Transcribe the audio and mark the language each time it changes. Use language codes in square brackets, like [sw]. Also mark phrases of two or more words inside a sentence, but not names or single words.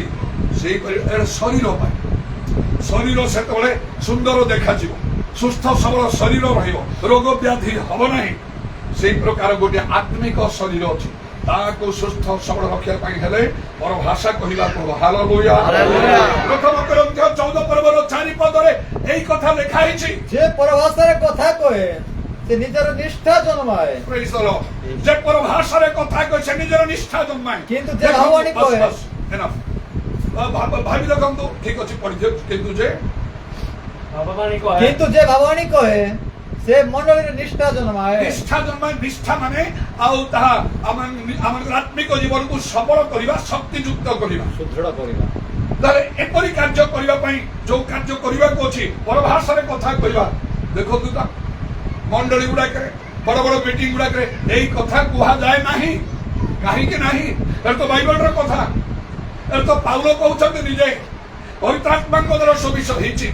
[or] ସେଇପରି ଶରୀର ପାଇଁ, ଶରୀର ସେତେବେଳେ ସୁନ୍ଦର ଦେଖାଯିବ, ସୁସ୍ଥ ସବଳ ଶରୀର ରହିବ, ରୋଗ ବ୍ୟାଧି ହବ ନାହିଁ। ସେଇ ପ୍ରକାର ଗୋଟିଏ ଆତ୍ମିକ ଶରୀର ଅଛି, ତାକୁ ସୁସ୍ଥ ସବଳ ରଖିବା ପାଇଁ ହେଲେ ପରଭାଷା କହିବାକୁ ହବ। ହାଲେଲୁୟା। ପ୍ରଥମ କରନ୍ଥୀ 14 ପର୍ବର 4 ପଦରେ ଏଇ କଥା ଲେଖା ହେଇଛି [bn] যে পরভাষারে কথা কহে সে নিজের নিষ্ঠা জন্মায়, [en] Praise the Lord. [or] ଯେ ପରଭାଷାରେ କଥା କହେ ସେ ନିଜର ନିଷ୍ଠା ଜନ୍ମାଏ। କିନ୍ତୁ ଯେ ଭାବବାଣୀ କହେ ଭାବି ଦେଖନ୍ତୁ, ଠିକ ଅଛି ପଢିଦିଅ, କିନ୍ତୁ ଯେ [bn] কিন্তু যে ভাববাণী কহে সে মণ্ডলীর নিষ্ঠা জন্মায়। [or] ନିଷ୍ଠା ଜନ୍ମାଏ। ନିଷ୍ଠା ମାନେ ଆଉ ତାହା ଆମର ଆତ୍ମିକ ଜୀବନକୁ ସବଳ କରିବା, ଶକ୍ତିଯୁକ୍ତ କରିବା, ସୁଦୃଢ଼ କରିବା। ତାହେଲେ ଏପରି କାର୍ଯ୍ୟ କରିବା ପାଇଁ ଯୋଉ କାର୍ଯ୍ୟ କରିବାକୁ ଅଛି ପରଭାଷାରେ କଥା କହିବା। ଦେଖନ୍ତୁ ତ ମଣ୍ଡଳୀ ଗୁଡାକରେ ବଡ ବଡ ମିଟିଂ ଗୁଡାକରେ ଏଇ କଥା କୁହାଯାଏ ନାହିଁ, କାହିଁକି ନାହିଁ? ଏଟା ତ ବାଇବଲର କଥା, ଏଟା ତ ପାଉଲ କହୁଛନ୍ତି ନିଜେ, ପବିତ୍ର ଆତ୍ମାଙ୍କ ଦ୍ୱାରା ସୁବିଷ ହେଇଛି।